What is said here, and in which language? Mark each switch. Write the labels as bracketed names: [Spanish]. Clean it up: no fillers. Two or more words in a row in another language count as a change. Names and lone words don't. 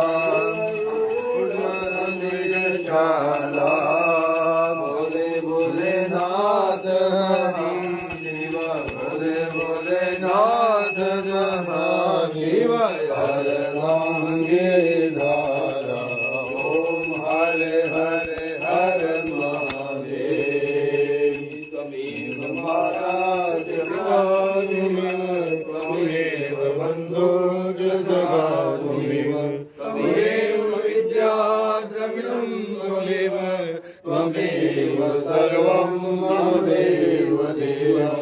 [Hindi] शाला बोले बोले नाथ हरि शिव बोले बोले नाथ शिव हर नांगे धारा ओम हर हर हर [Sanskrit] महादेव त्वमेव महाराज त्वमेव बन्धो जगदात्मेव त्वमेव विद्या द्रविणं त्वमेव त्वमेव सर्वं मम देव देव